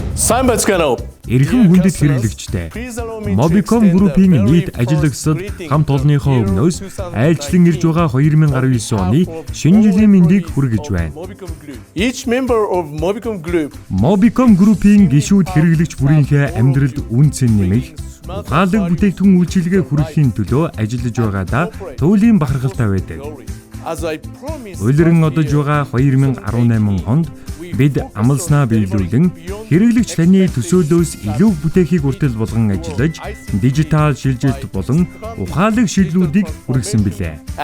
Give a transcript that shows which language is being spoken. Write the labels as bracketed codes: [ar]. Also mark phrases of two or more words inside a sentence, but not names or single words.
[mn] Сайн байцгаана уу? Эрхэм хүндэт хэрэглэгчтэй Mobicom Group-ийн нийт ажилтнууд хамт олонныхоо өмнөөс айлчлан ирж байгаа 2019 оны шинэ жилийн мэндийг хүргэж байна. [en] Each member of Mobicom Group [mn] Mobicom Group-ийн гишүүд хэрэглэгч бүрийнхээ амьдралд үн цэн нэмэх, ухаалаг бүтээгдэхүүн үйлчилгээ хүргэхийн төлөө ажиллаж байгаадаа туйлын бахархалтай байдаг. Улиран одож байгаа 2018 онд бид амлснаа биелүүлэн хэрэглэгч таны төсөөлөөс илүү бүтээхийг үртэл болгон ажиллаж, дижитал шилжилт болон ухаалаг шийдлүүдийг хүргэсэн билээ.